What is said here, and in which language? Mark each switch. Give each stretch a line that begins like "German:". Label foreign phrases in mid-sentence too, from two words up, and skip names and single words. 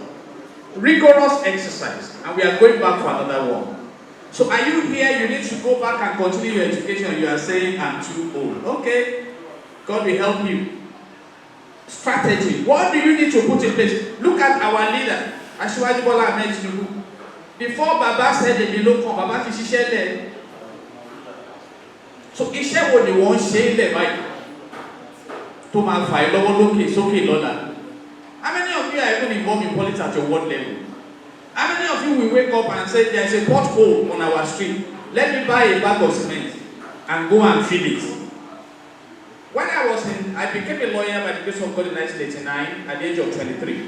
English: Rigorous exercise, and we are going back for another one. So are you here? You need to go back and continue your education. You are saying I'm too old. Okay, God will help you. Strategy. What do you need to put in place? Look at our leader, Asiwaju Bola Ahmed Tinubu. Before Baba said the below come,
Yoruba: Baba ti ṣiṣẹ́ lẹ̀. So iṣẹ́ wo ni wọ́n ṣe lẹ̀ báyìí? Tó máa fà ẹ́ lọ́wọ́ lókè sókè lọ́la.
English: How many of you are even involved in politics at your ward level? How many of you will wake up and say there is a pothole on our street? Let me buy a bag of cement and go and fill it. When I became a lawyer by the grace of God in 1989 at the age of 23.